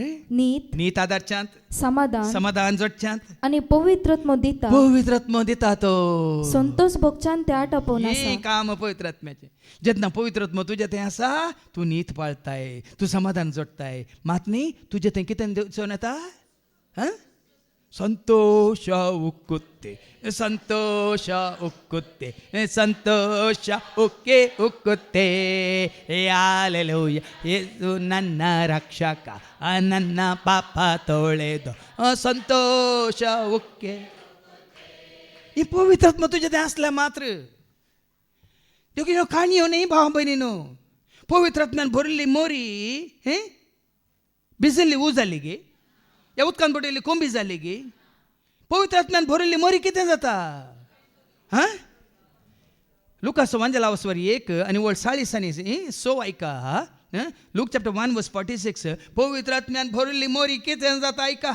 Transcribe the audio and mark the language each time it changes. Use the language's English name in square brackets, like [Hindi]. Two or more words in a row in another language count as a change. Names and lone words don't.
[Konkani] नीत आदारच्यांत समाधान जोडच्यांत आनी पवित्रत्म दिता तो संतोष भोगच्यांत ते आटापून हें काम पवित्र आत्म्याचें जेन्ना पवित्र आत्मो तुजें तें आसा तूं नीत पाळटाय तूं समाधान जोडटाय मात न्ही तुजें तें कितें दिवचोन येता [Kannada] ಸಂತೋಷ ಉಕ್ಕುತ್ತೆ ಉಕ್ಕುತ್ತೆ ಹಲ್ಲೆಲೂಯಾ ಯೇಸು ನನ್ನ ರಕ್ಷಕ ನನ್ನ ಪಾಪ ತೊಳೆದು ಸಂತೋಷ ಉಕ್ಕೆ [Konkani] ही पवित्र आत्मा तुजें तें आसल्यार मात्र देखीन ह्यो काणयो न्ही भाव भयणीनो पवित्र आत्म्यान भरिल्ली मोरी भिजिल्ली ऊ जाली गे ह्या उदकान बुडयल्ली कोंबी जाली गे पवित्र आत्म्यान भरिल्ली मोरी कितें जाता लुकास वांजलावस्वर 1 आनी वळ 40 ऐका लूक चॅप्टर 1:46 पवित्र आत्म्यान भरिल्ली मोरी कितें जाता ऐका